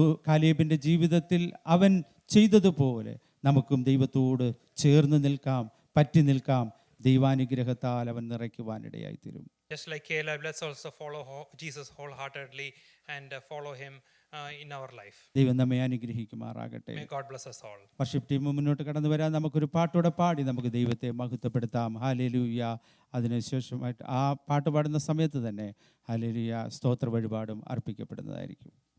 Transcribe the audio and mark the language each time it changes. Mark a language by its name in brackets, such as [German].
[Malayalam] കാലേബിൻ്റെ ജീവിതത്തിൽ അവൻ ചെയ്തതുപോലെ നമുക്കും ദൈവത്തോട് ചേർന്ന് നിൽക്കാം, പറ്റി നിൽക്കാം. ദൈവാനുഗ്രഹത്താൽ അവൻ നിറയ്ക്കുവാനിടയായി തീരും. [English] Just like Caleb, let's also follow Jesus wholeheartedly and follow him in our life. [Malayalam] ദൈവം നമ്മെ അനുഗ്രഹിക്കുമാറാകട്ടെ. [English] May God bless us all. [Malayalam] Worship team മുന്നോട്ട് കടന്നു വരാൻ നമുക്കൊരു പാട്ടോടെ പാടി നമുക്ക് ദൈവത്തെ മഹത്വപ്പെടുത്താം. ഹല്ലേലൂയ. അതിനുശേഷമായിട്ട് ആ പാട്ട് പാടുന്ന സമയത്ത് തന്നെ ഹല്ലേലൂയ സ്തോത്ര വഴിപാടും അർപ്പിക്കപ്പെടുന്നതായിരിക്കും.